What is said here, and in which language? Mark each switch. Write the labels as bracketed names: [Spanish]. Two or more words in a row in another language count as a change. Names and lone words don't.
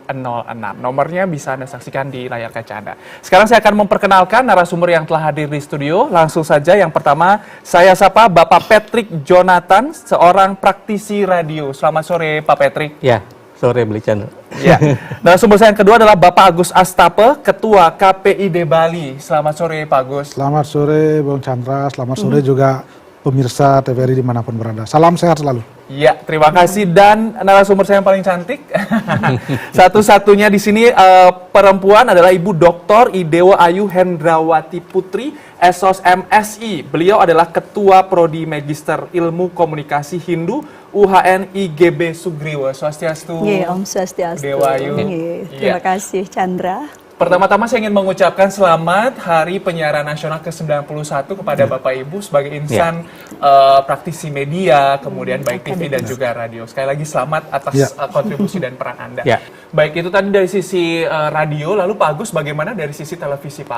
[Indonesian] Nomornya bisa Anda saksikan di layar kaca Anda. Sekarang saya akan memperkenalkan narasumber yang telah hadir di studio. Langsung saja yang pertama saya sapa Bapak Patrick Jonathan, seorang praktisi radio. Selamat sore Pak Patrick. Ya, sore Beli Chandra. Ya. Narasumber saya yang kedua adalah Bapak Agus Astape, Ketua KPID Bali. Selamat sore Pak Agus. Selamat sore Bung Chandra, selamat sore juga pemirsa TVRI dimanapun berada. Salam sehat selalu. Ya, terima kasih. Dan narasumber saya yang paling cantik, satu-satunya di sini perempuan adalah Ibu Dr. Idewo Ayu Hendrawati Putri, Esos MSI. Beliau adalah Ketua Prodi Magister Ilmu Komunikasi Hindu UHN IGB Sugriwo. Swastiastu. [Balinese] Om Swastiastu. [Indonesian] Dewa Ayu. Terima kasih Chandra. Pertama-tama saya ingin mengucapkan selamat Hari Penyiaran Nasional ke-91 kepada Bapak Ibu sebagai insan praktisi media, kemudian baik TV dan juga radio. Sekali lagi selamat atas kontribusi dan peran Anda. Baik, itu tadi dari sisi radio, lalu Pak Agus bagaimana dari sisi televisi Pak?